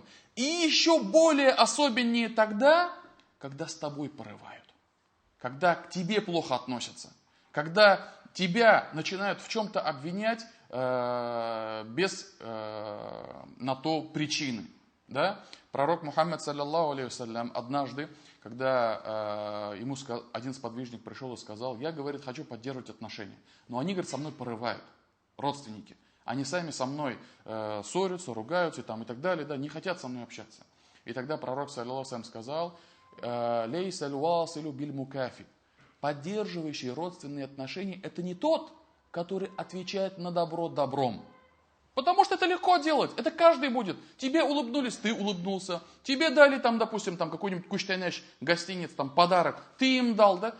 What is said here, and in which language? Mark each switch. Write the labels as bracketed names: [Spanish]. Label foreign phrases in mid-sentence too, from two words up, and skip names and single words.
[Russian] И еще более особеннее тогда, когда с тобой порывают. Когда к тебе плохо относятся. Когда тебя начинают в чем-то обвинять без на то причины. Да? Пророк Мухаммад, [Arabic] صلى الله عليه وسلم, [Russian] однажды, когда ему один сподвижник пришел и сказал, я, говорит, хочу поддерживать отношения. Но они, говорит, со мной порывают, родственники. Они сами со мной ссорятся, ругаются и так далее, да, не хотят со мной общаться. И тогда пророк, [Arabic] صلى الله عليه وسلم, [Russian] сказал, [Arabic] «ليس الواصل بالمكافئ». [Russian] Поддерживающий родственные отношения – это не тот, который отвечает на добро добром. Потому что это легко делать, это каждый будет. Тебе улыбнулись, ты улыбнулся. Тебе дали там, допустим, там какой-нибудь куштайнеш, гостиниц, там подарок, ты им дал, да?